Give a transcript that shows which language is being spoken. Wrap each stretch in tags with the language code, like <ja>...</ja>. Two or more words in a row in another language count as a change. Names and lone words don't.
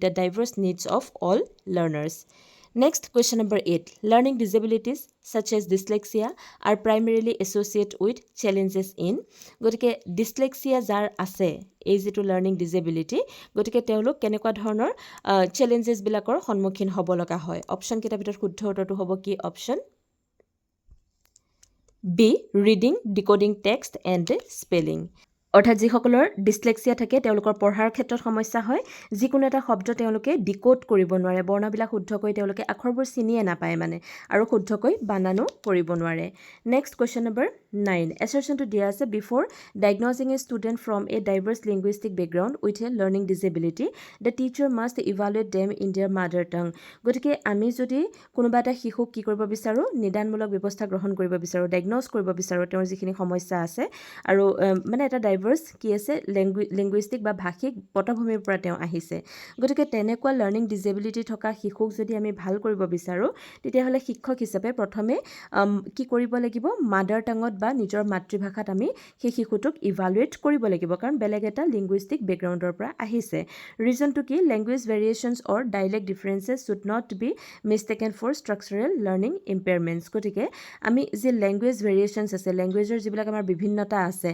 <en>the diverse needs of all learners next question number 8 learning disabilities such as dyslexia are primarily associated with challenges in</en> <as>গতিকে dyslexia যাৰ আছে এই যেটো</as> <en>learning disability</en> <as>গতিকে তেওঁলোক কেনেকুৱা ধৰণৰ challenges বিলাকৰ সন্মুখীন হ'ব লগা হয় অপচন কেইটা ভিতৰত শুদ্ধ উত্তৰটো হ'ব কি অপচন B.</as> <en>Reading, decoding text and spelling.</en> <as>অৰ্থাৎ যিসকলৰ ডিসলেক্সিয়া থাকে তেওঁলোকৰ পঢ়াৰ ক্ষেত্ৰত সমস্যা হয় যিকোনো এটা শব্দ তেওঁলোকে ডিকোড কৰিব নোৱাৰে বৰ্ণবিলাক শুদ্ধকৈ তেওঁলোকে আখৰবোৰ চিনিয়ে নাপায় মানে আৰু শুদ্ধকৈ বানানো কৰিব নোৱাৰে</as> <en>next question number 9</en> <as>assertion to দিয়া আছে</as> <en>before diagnosing a student from a diverse linguistic background with a learning disability the teacher must evaluate them in their mother tongue</en> <as>গতিকে আমি যদি কোনোবা এটা শিশুক কি কৰিব বিচাৰো নিদানমূলক ব্যৱস্থা গ্ৰহণ কৰিব বিচাৰো ডায়াগনজ কৰিব বিচাৰো তেওঁৰ যিখিনি সমস্যা আছে আৰু মানে এটা ডাইভাৰ্স কি আছে লিঙ্গুইষ্টিক বা ভাষিক পটভূমিৰ পৰা তেওঁ আহিছে গতিকে তেনেকুৱা</as> <en>learning disability</en> <as>থকা শিশুক যদি আমি ভাল কৰিব বিচাৰো তেতিয়া হলে শিক্ষক হিচাপে প্ৰথমে কি কৰিব লাগিব মাদাৰ টাঙত বা নিজৰ মাতৃভাষাত আমি সেই শিশুটোক ইভালুৱেট কৰিব লাগিব কাৰণ বেলেগ এটা লিঙ্গুইষ্টিক ব্যাকগ্ৰাউণ্ডৰ পৰা আহিছে</as> <en>reason to</en> <as>কি</as> <en>language variations or dialect differences should not be mistaken for structural learning impairments</en> <as>গতিকে আমি যে</as> <en>language variations</en> <as>আছে ল্যাঙ্গুৱেজৰ যিবিলাক আমাৰ বিভিন্নতা আছে</as>